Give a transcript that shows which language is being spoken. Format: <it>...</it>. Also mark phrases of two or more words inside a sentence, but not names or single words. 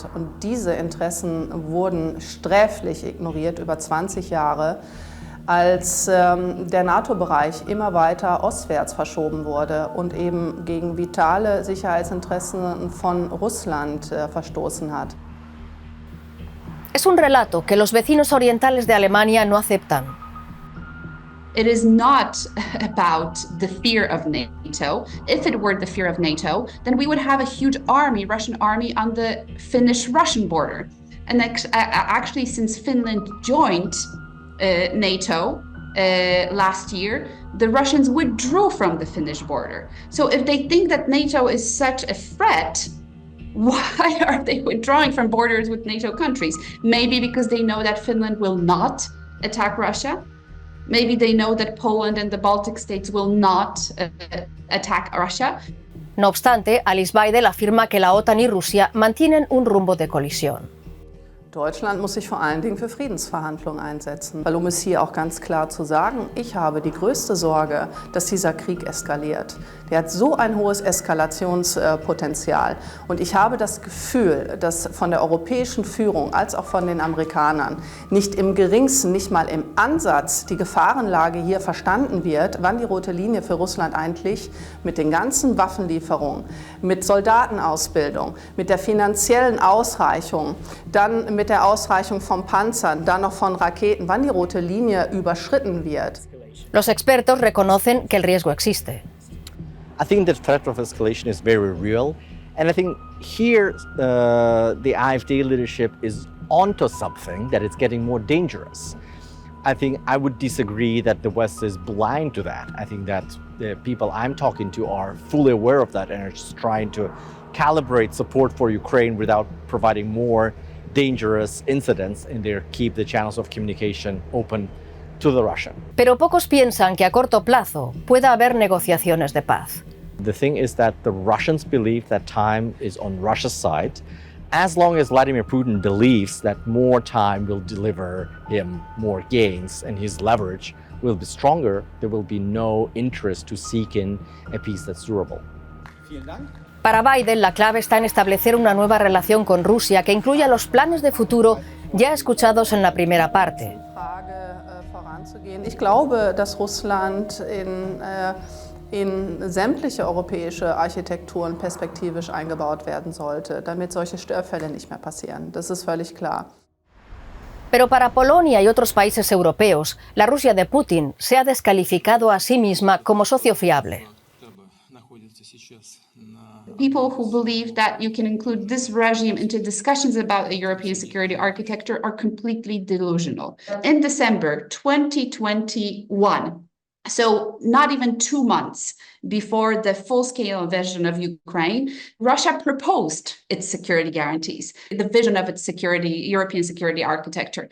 <de>Und diese Interessen wurden sträflich ignoriert über 20 Jahre, als der NATO-Bereich immer weiter ostwärts verschoben wurde und eben gegen vitale Sicherheitsinteressen von Russland verstoßen hat.</de> <es>Es un relato que los vecinos orientales de Alemania no aceptan.</es> <en>It is not about the fear of NATO. If it were the fear of NATO, then we would have a huge army, Russian army, on the Finnish-Russian border. And actually, since Finland joined NATO last year, the Russians withdrew from the Finnish border. So if they think that NATO is such a threat, why are they withdrawing from borders with NATO countries? Maybe because they know that Finland will not attack Russia. Maybe they know that Poland and the Baltic states will not attack Russia.</en> <es>No obstante, Alice Weidel afirma que la OTAN y Rusia mantienen un rumbo de colisión.</es> <de>Deutschland muss sich vor allen Dingen für Friedensverhandlungen einsetzen. Weil, um es hier auch ganz klar zu sagen, ich habe die größte Sorge, dass dieser Krieg eskaliert. Der hat so ein hohes Eskalationspotenzial. Und ich habe das Gefühl, dass von der europäischen Führung als auch von den Amerikanern nicht im geringsten, nicht mal im Ansatz die Gefahrenlage hier verstanden wird, wann die rote Linie für Russland eigentlich mit den ganzen Waffenlieferungen, mit Soldatenausbildung, mit der finanziellen Ausreichung, dann mit der Ausreichung von Panzern, dann noch von Raketen, wann die rote Linie überschritten wird.</de> <es>Los expertos reconocen que el riesgo existe.</es> <en>I think the threat of escalation is very real, and I think here the AfD leadership is onto something, that it's getting more dangerous. I think I would disagree that the West is blind to that. I think that the people I'm talking to are fully aware of that and are just trying to calibrate support for Ukraine without providing more dangerous incidents and they keep the channels of communication open to the Russian.</en> <es>Pero pocos piensan que a corto plazo pueda haber negociaciones de paz.</es> <en>The thing is that the Russians believe that time is on Russia's side. As long as Vladimir Putin believes that more time will deliver him more gains and his leverage will be stronger, there will be no interest to seek in a peace that's durable.</en> <es>Para Biden, la clave está en establecer una nueva relación con Rusia que incluya los planes de futuro ya escuchados en la primera parte.</es> <de>Ich glaube, dass Russland in sämtliche europäische Architekturen perspektivisch eingebaut werden sollte, damit solche Störfälle nicht mehr passieren. Das ist völlig klar.</de> <es>Pero para Polonia y otros países europeos, la Rusia de Putin se ha descalificado a sí misma como socio fiable.</es> <en>People who believe that you can include this regime into discussions about a European security architecture are completely delusional. In December 2021, so not even 2 months before the full-scale invasion of Ukraine, Russia proposed its security guarantees, the vision of its European security architecture.</en>